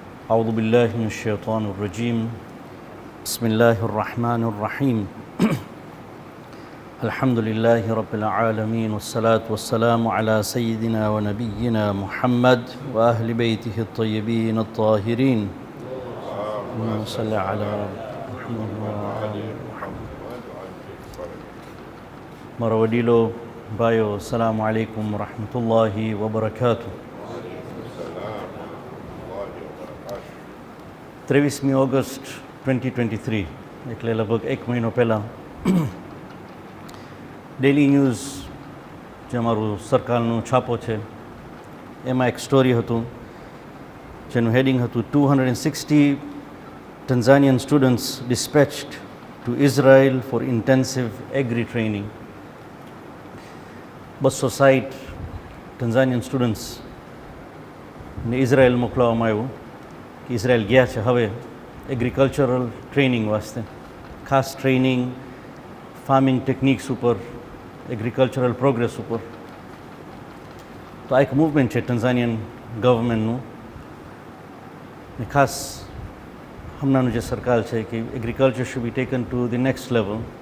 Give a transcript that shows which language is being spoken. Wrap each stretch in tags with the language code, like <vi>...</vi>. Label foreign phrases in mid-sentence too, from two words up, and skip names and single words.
<ar>أعوذ بالله من الشيطان الرجيم بسم الله الرحمن الرحيم الحمد لله رب العالمين والصلاة والسلام على سيدنا ونبينا محمد وأهل بيته الطيبين الطاهرين اللهم صل على محمد وآل محمد.</ar> <gu>મારા વડીલો, ભાઈઓ,</gu> <ar>السلام عليكم ورحمة الله وبركاته.</ar> <gu>23મી ઓગસ્ટ 2023 એટલે લગભગ એક મહિનો પહેલાં ડેલી ન્યૂઝ જે અમારું સરકારનું છાપો છે એમાં એક સ્ટોરી હતું જેનું હેડિંગ હતું</gu> <en>260 Tanzanian students dispatched to Israel for intensive agri training. 260 Tanzanian students</en> <gu>ને ઇઝરાયલ મોકલવામાં આવ્યું કે ઇઝરાયલ ગયા છે હવે</gu> <en>agricultural training</en> <gu>વાસ્તે, ખાસ</gu> <en>training farming techniques</en> <gu>ઉપર,</gu> <en>agricultural progress</en> <gu>ઉપર. તો આ એક મૂવમેન્ટ છે ટેન્ઝાનિયન ગવર્મેન્ટનું ને ખાસ હમણાંનું જે સરકાર છે કે</gu> <en>agriculture should be taken to the next level.</en>